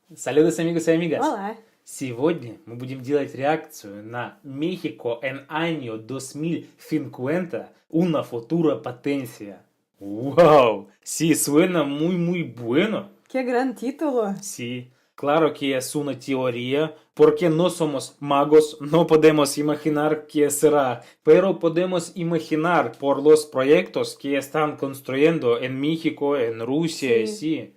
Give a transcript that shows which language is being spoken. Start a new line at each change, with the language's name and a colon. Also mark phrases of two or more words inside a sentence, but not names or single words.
Spanish: Saludos, amigos y amigas. Hola.
Russian: Сегодня мы будем делать реакцию на
Spanish: México en año 2050, una futura potencia. ¡Wow! Sí, suena muy bueno. Qué gran título. Sí, claro que es una teoría, porque no somos magos, no podemos imaginar qué será, pero podemos imaginar por los proyectos que están construyendo en México, en Rusia, sí.